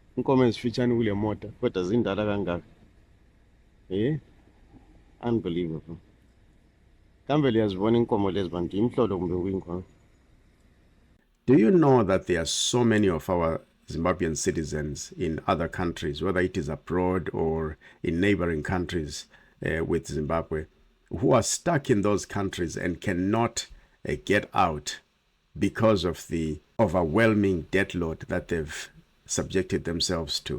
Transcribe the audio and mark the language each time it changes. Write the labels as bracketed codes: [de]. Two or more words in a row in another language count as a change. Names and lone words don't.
[nd] inkomo ezifitshane kule mota kodwa zindala kangaka. [en] Unbelievable. [nd] Kambe liyazibona inkomo lezi bantu imhlolo kumbe kuyinkomo? [en] Do you know that there are so many of our Zimbabwean citizens in other countries, whether it is abroad or in neighboring countries with Zimbabwe, who are stuck in those countries and cannot get out because of the overwhelming debt load that they've subjected themselves to?